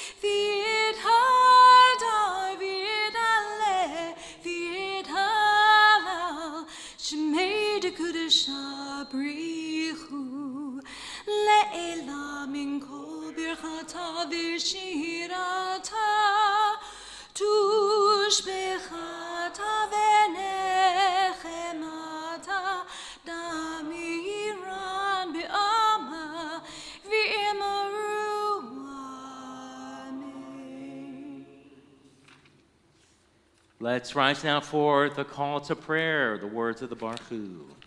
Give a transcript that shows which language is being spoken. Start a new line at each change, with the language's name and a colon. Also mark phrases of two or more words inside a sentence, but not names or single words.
Aramaic: V'yithadar, V'yit'aleh, V'yithalal, Shemei dekudesha brichu, le'elah min kol birchata v'shirata, tushbechata v'nechemata, damiran be'ama, v'imaru, amen.
English: Let's rise now for the call to prayer, the words of the Baruch Hu.